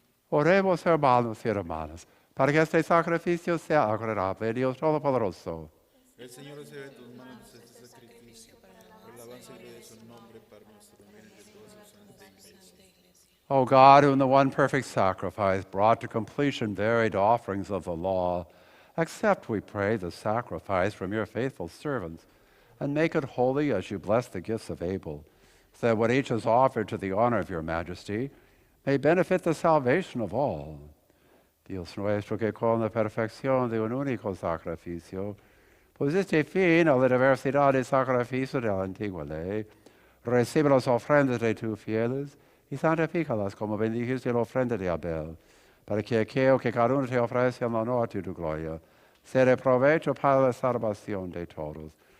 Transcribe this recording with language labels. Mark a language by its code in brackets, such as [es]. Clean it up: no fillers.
[es] Oremos, hermanos y hermanas, para que este sacrificio sea agradable a Dios Todopoderoso. El Señor recibe de tus manos este sacrificio, por la alabanza y gloria de su nombre, para nuestro bien y de toda su santa iglesia. [en] O God, who in the one perfect sacrifice brought to completion varied offerings of the law, accept, we pray, the sacrifice from your faithful servants, and make it holy as you bless the gifts of Abel, so that what each has offered to the honor of your majesty may benefit the salvation of all. [es] Dios nuestro, que con la perfección de un único sacrificio pusiste fin a la diversidad de sacrificios de la antigua ley, recibe las ofrendas de tus fieles y santifícalas como bendijiste la ofrenda de Abel, para que aquello que cada uno te ofrece en honor de tu gloria sea de provecho para la salvación de todos.